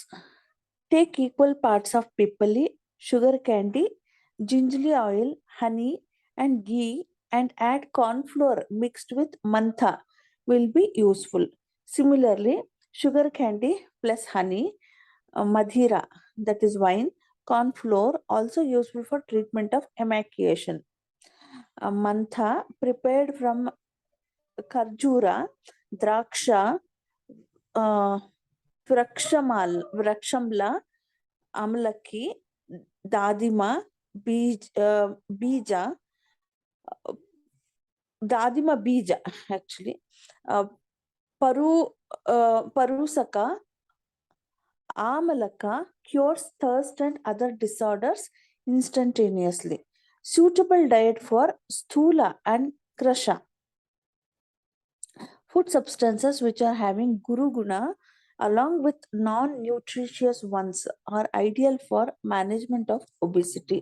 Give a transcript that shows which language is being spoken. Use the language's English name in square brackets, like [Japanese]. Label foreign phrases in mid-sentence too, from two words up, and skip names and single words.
[English] Take equal parts of pipali, sugar candy, gingerly oil, honey, and ghee, and add corn flour mixed with mantha will be useful. Similarly, sugar candy plus honey, madhira, that is wine, corn flour also useful for treatment of emaciation. Mantha prepared from karjura, draksha, uh, vrakshamla, amalaki, dadima, bija, [Sanskrit] दाडिम बीज [English] actually, parusaka, amalaka cures thirst and other disorders instantaneously. Suitable diet for sthula and krasha. Food substances which are having [Sanskrit] गुरु गुण [English] along with non-nutritious ones are ideal for management of obesity.